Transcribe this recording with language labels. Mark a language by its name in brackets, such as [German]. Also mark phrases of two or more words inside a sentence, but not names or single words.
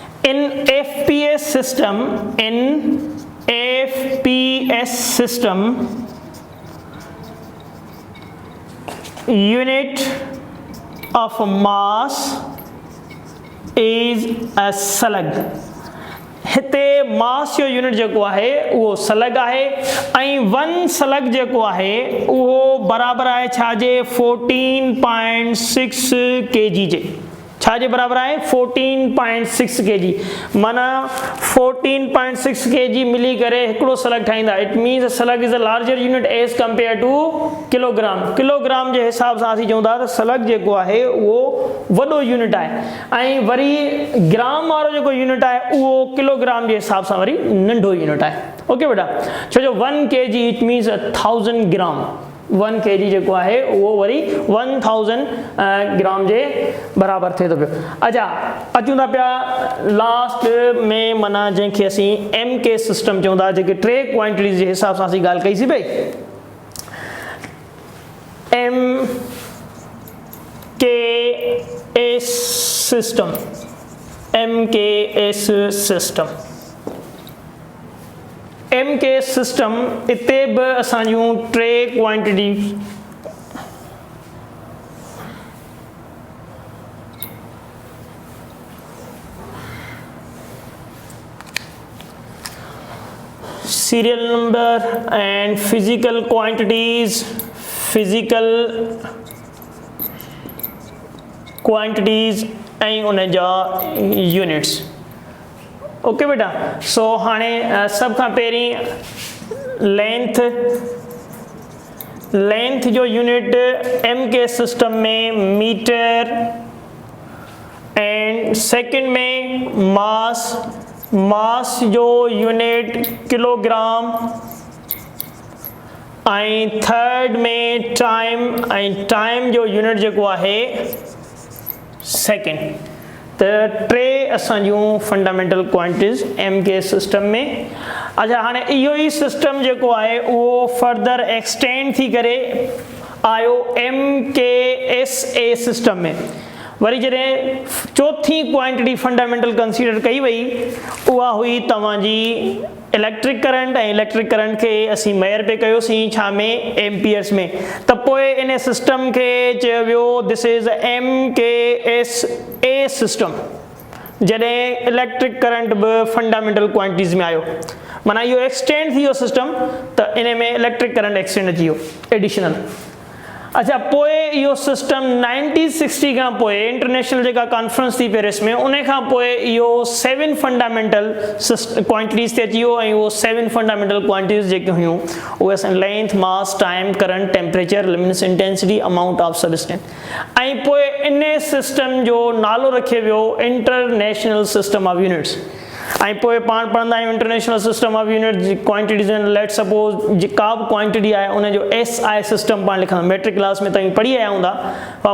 [English] in FPS system, unit of mass is a slug. [Sindhi] हिते मास जो यूनिट जेको आहे उहो स्लग आहे ऐं 1 स्लग जेको आहे उहो बराबर आहे छाजे 14.6 kg जे छाजे बराबर आहे 14.6 kg माना 14.6 kg मिली करे हिकिड़ो स्लग ठाहींदा. [English] it means slug is a larger unit as compare to kilogram. [Sindhi] किलोग्राम जे हिसाब सां असीं चऊं था त स्लग जेको आहे उहो वॾो यूनिट आहे ऐं वरी ग्राम वारो जेको यूनिट आहे उहो किलोग्राम जे हिसाब सां वरी नंढो यूनिट आहे. ओके बेटा, छो जो 1 kg [English] it means [Sindhi] 1000 ग्राम. 1 kg जेको आहे उहो वरी 1000 ग्राम जे बराबर थिए थो पियो. अच्छा, अचूं था पिया लास्ट में माना जंहिंखे असीं MK सिस्टम चऊं था, जेके 3 क्वांटिटीज़ जे हिसाब सां असीं ॻाल्हि कईसीं पई. [English] MKS system. MKS system. [Sindhi] MK सिस्टम इते बि असांजूं 3 क्वांटिटी [English] serial number and physical quantities [Sindhi] ऐं उन जा यूनिट्स. ओके बेटा, सो हाणे सब खां पहिरीं लेंथ जो यूनिट MK सिस्टम में [English] meter and second [Sindhi] में मास जो यूनिट किलोग्राम ऐं थर्ड में टाइम जो यूनिट जेको आहे सेकंड. त 3 असांजूं [English] fundamental quantities [Sindhi] MK सिस्टम में. अच्छा, हाणे इहो ई सिस्टम जेको आहे उहो [English] further extend [Sindhi] थी करे आयो MKSA सिस्टम में. वरी जॾहिं चौथी क्वांटिटी फंडामेंटल कंसीडर कई वई उहा हुई तव्हांजी [English] electric current. [Sindhi] ऐं [English] electric current [Sindhi] खे असीं मेयर पे कयोसीं छा में एम्पियर्स में. त पोइ इन सिस्टम खे चयो वियो [English] this is MKSA system. [Sindhi] जॾहिं [English] electric current [Sindhi] बि [English] fundamental quantities [Sindhi] में आयो माना इहो एक्सटेंड थी वियो सिस्टम, त इन में [English] electric current [Sindhi] एक्सटेंड थी वियो एडिशनल. अच्छा, पोइ इहो सिस्टम 1960 खां पोइ इंटरनेशनल जेका कॉन्फ्रेंस थी पेरिस में उन खां पोइ इहो 7 [English] fundamental quantities [Sindhi] ते अची वियो. ऐं उहो 7 [English] fundamental quantities [Sindhi] जेके हुयूं उहे असां [English] length, mass, time, current, temperature, luminous intensity, amount of substance. [Sindhi] ऐं पोइ इन सिस्टम जो नालो रखियो वियो [English] international system of units. [Sindhi] ऐं पोइ पाण पढ़ंदा आहियूं [English] international system of unit quantities. let suppose [Sindhi] का बि क्वांटिटी आहे उन जो SI सिस्टम पाण लिखंदा. [English] matric class [Sindhi] में तव्हां पढ़ी आया हूंदा.